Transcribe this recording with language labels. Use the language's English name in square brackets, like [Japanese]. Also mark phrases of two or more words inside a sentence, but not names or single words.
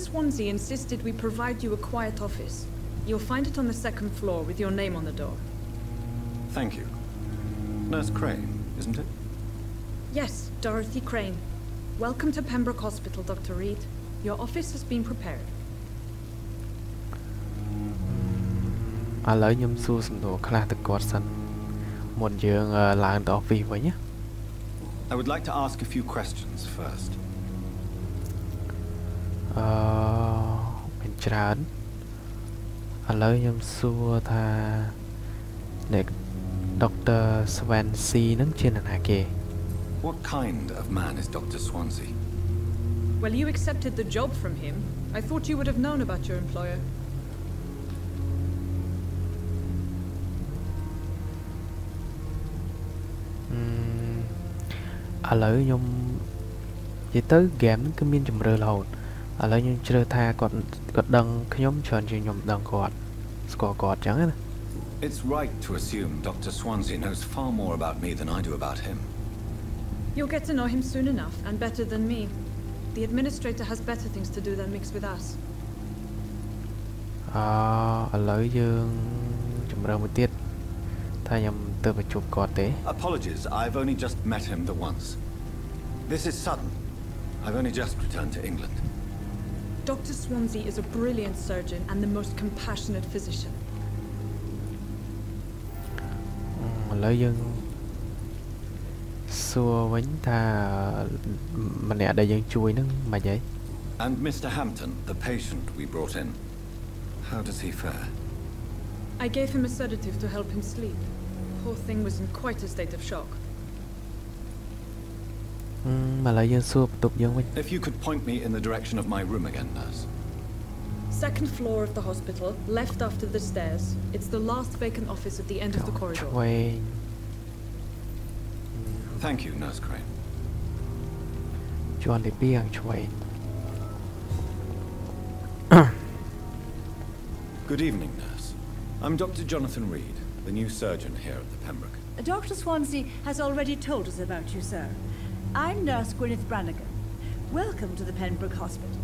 [English] Swansea insisted we provide you a quiet office. You'll find it on the second floor with your name on the door. Thank you. Nurse Crane, isn't it? Yes, Dorothy Crane. Welcome to Pembroke Hospital, Dr. Reed. Your office has been prepared. [Khmer] ឥឡូវខ្ញុំសួរសំណួរខ្លះទៅគាត់សិនមុនយើងឡើងទៅ office វិញណា [English] I would like to ask a few questions first. [Khmer] មានច្រើនឥឡូវខ្ញុំសួរថាអ្នក Dr. Swansea នឹងជានរណាគេ [English] What kind of man is Dr. Swansea? Well, you accepted the job from him. I thought you would have known about your employer. [Khmer] ឥឡូវខ្ញុំនិយាយទៅហ្គេមហ្នឹងគឺមានជំរឿរហូតឥឡូវខ្ញុំជ្រើសថាគាត់ដឹងខ្ញុំច្រើនជាងខ្ញុំដឹងគាត់ស្គាល់គាត់ចឹងណា [English] It's right to assume Dr. Swansea knows far more about me than I do about him. You'll get to know him soon enough, and better than me. The administrator has better things to do than mix with us. [Khmer] ឥឡូវយើងជំរឿមួយទៀតថាខ្ញុំទៅប្រជុំគាត់ទេ [English] Apologies, I've only just met him the once. This is sudden. I've only just returned to England. Dr. Swansea is a brilliant surgeon and the most compassionate physician. [Khmer] ឥឡូវយើងសួរវិញថាម្នាក់ដែលយើងជួយហ្នឹងមិនហី [English] And Mr. Hampton, the patient we brought in, how does he fare? I gave him a sedative to help him sleep. Poor thing was in quite a state of shock. [Khmer] ឥឡូវយើងសួរបន្ទប់យើងវិញ [English] If you could point me in the direction of my room again, nurse. Second floor of the hospital, left after the stairs. It's the last vacant office at the end of the corridor. [Khmer] ឆ្វេង [English] Thank you, Nurse Crane. [Khmer] ជាន់ទី2ខាងឆ្វេង [English] Good evening, nurse. I'm Dr. Jonathan Reed, the new surgeon here at the Pembroke. Dr. Swansea has already told us about you, sir. I'm Nurse Gwyneth Brannigan. Welcome to the Pembroke Hospital.